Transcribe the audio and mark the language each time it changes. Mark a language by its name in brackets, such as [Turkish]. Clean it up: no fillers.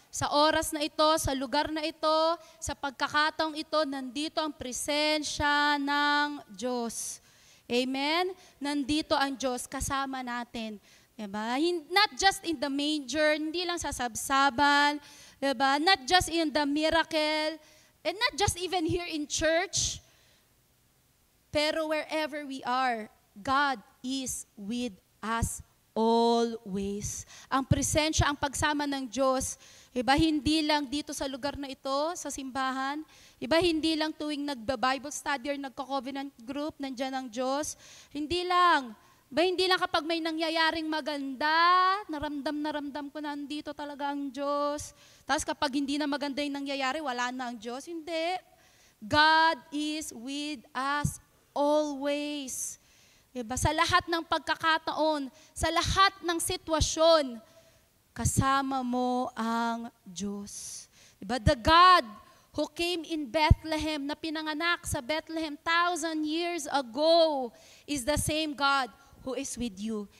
[Filipino] Sa oras na ito, sa lugar na ito, sa pagkakataong ito, nandito ang presensya ng Diyos. Amen? Nandito ang Diyos kasama natin. Diba? [English] Not just in the manger, [Filipino] hindi lang sa sabsaban, diba? [English] Not just in the miracle, and not just even here in church, pero wherever we are, God is with us always. [Filipino] Ang presensya, ang pagsama ng Diyos, iba hindi lang dito sa lugar na ito, sa simbahan, iba hindi lang tuwing nagba-Bible study or nagko-covenant group, nandiyan ang Diyos. Hindi lang kapag may nangyayaring maganda, naramdam ko na nandito talaga ang Diyos. Tapos kapag hindi na maganda yung nangyayari, wala na ang Diyos. Hindi. [English] God is with us always. Diba? [Filipino] Sa lahat ng pagkakataon, sa lahat ng sitwasyon, kasama mo ang Diyos. Diba? [English] The God who came in Bethlehem, [Filipino] na pinanganak sa Bethlehem [English] 1,000 years ago, is the same God who is with you.